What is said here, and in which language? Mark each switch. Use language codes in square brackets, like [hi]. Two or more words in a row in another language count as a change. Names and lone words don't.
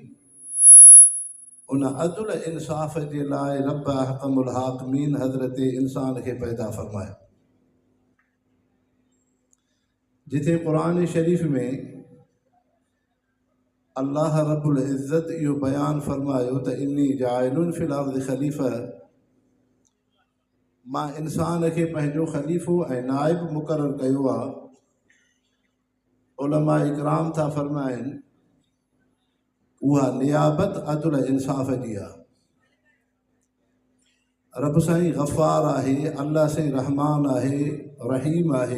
[sd] उन अदुल इंसाफ़ जे लाइ रब [ar] أحكم الحاكمين [sd] हज़रत इंसान खे पैदा फ़रमायो। जिथे क़ुरान शरीफ़ में अल्लाह [ar] رب العزة [sd] इहो बयानु फ़रमायो त [ar] إني جاعل في الأرض خليفة, [sd] मां इंसान खे पंहिंजो ख़लीफ़ो ऐं नाइब मुक़ररु कयो आहे। उलमा इकराम था फ़रमाइनि उहा नियाबत अदुल इंसाफ़ जी आहे। रब साईं गफ़ार आहे, अल्लाह साईं रहमान आहे, रहीम आहे।